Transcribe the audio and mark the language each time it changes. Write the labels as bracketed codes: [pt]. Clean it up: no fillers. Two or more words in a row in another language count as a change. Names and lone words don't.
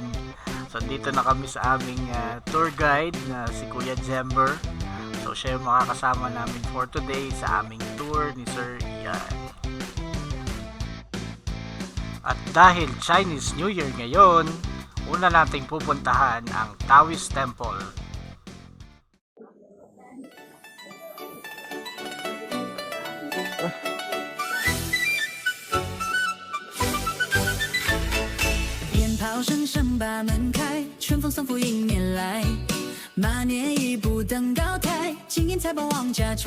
[tl] So dito na kami sa aming tour guide na si Kuya Jember. So siya yung makakasama namin [en] for today [tl] sa aming tour ni Sir Ian. At dahil Chinese New Year ngayon, una nating pupuntahan ang Taoist Temple. [zh] 炮声声把门开，春风送福迎年来。马年一步登高台，金银财宝往家揣。